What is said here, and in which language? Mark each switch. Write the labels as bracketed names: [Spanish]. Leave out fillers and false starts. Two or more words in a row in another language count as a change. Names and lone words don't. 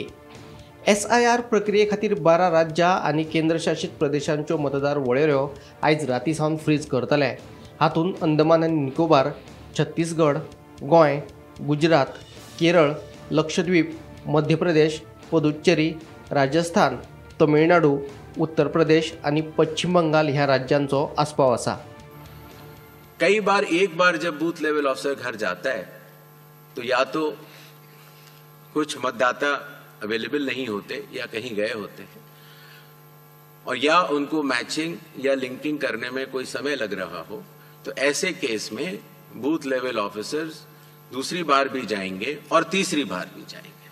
[Konkani] SIR प्रक्रिये खातीर 12 राज्यां आनी केंद्रशासित प्रदेशांच्यो मतदार वळेऱ्यो आयज राती सावन फ्रीज करतले। हातूंत अंदमान आनी निकोबार, छत्तीसगड, गोंय, गुजरात, केरळ, लक्षद्वीप, मध्य प्रदेश, पुदुच्चेरी, राजस्थान, तमिळनाडू, उत्तर प्रदेश आणि पश्चिम बंगाल ह्या राज्यांचो आस्पाव आसा। [Hindi] कई बार एक बार जब [English] booth level officer [Hindi] घर जाता है तो या तो कुछ मतदाता अवेलेबल नहीं होते या कहीं गए होते हैं, और या उनको मैचिंग या लिंकिंग करने में कोई समय लग रहा हो, तो ऐसे केस में [English] booth level officers [Hindi] दूसरी बार भी जाएंगे और तीसरी बार भी जाएंगे।